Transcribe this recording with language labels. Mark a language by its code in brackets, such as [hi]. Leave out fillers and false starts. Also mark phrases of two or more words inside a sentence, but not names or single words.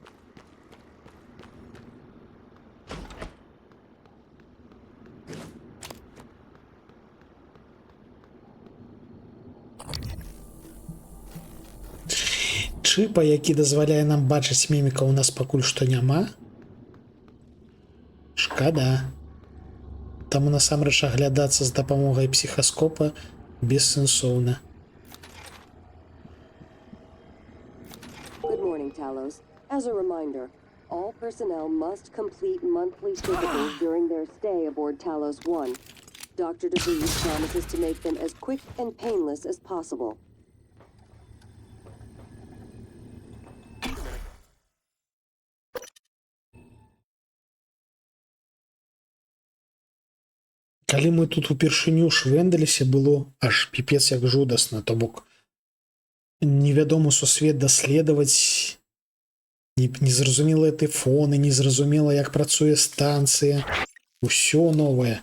[be] Чыпа, які дазваляе нам бачыць міміка, у нас пакуль што няма. Шкада. Таму насамрэч аглядацца з дапамогай псіхаскопа бессэнсоўна. [en] Good morning, Talos. As a reminder, all personnel must complete monthly physicals during their stay aboard Talos 1. Dr. DeVries promises to make them as quick and painless as possible. [be] Калі мы тут упершыню швэндаліся, было аж піпец як жудасна, то бок невядомы сусвет даследаваць, незразумелыя тэфоны, незразумела, як працуе станцыя, усё новае.